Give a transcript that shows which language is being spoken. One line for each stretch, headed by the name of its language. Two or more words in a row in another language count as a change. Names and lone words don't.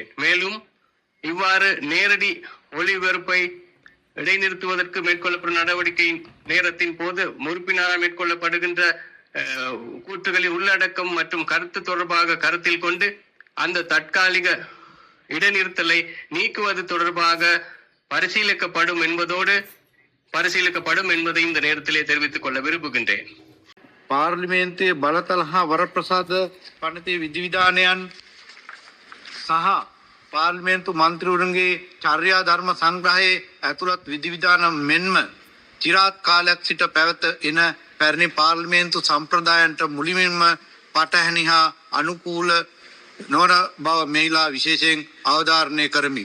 Tamil: மேலும் இவ்வாறு நேரடி ஒளிபரப்பை இடைநிறுத்துவதற்கு மேற்கொள்ளப்படும் நடவடிக்கையின் நேரத்தின் போது உறுப்பினரால் மேற்கொள்ளப்படுகின்ற கூற்றுகளின் உள்ளடக்கம் மற்றும் கருத்து தொடர்பாக கருத்தில் கொண்டு அந்த தற்காலிக இடைநிறுத்தலை நீக்குவது தொடர்பாக பரிசீலிக்கப்படும் என்பதை இந்த நேரத்திலே தெரிவித்துக் கொள்ள விரும்புகின்றேன்.
Sinhala: පාර්ලිමේන්තුවේ බලතල හා වරප්‍රසාද පනතේ විධිවිධානයන් සහ පාර්ලිමේන්තු මන්ත්‍රීවරුන්ගේ චර්යා ධර්ම සංග්‍රහයේ ඇතුළත් විධිවිධාන මෙන්ම চিරාත් කාලයක් සිට පැවත එන පැරණි පාර්ලිමේන්තු සම්ප්‍රදායන්ට මුලින්ම පටහැනි හා අනුකූල නොවන බව මෙහිලා විශේෂයෙන් අවධාරණය කරමි.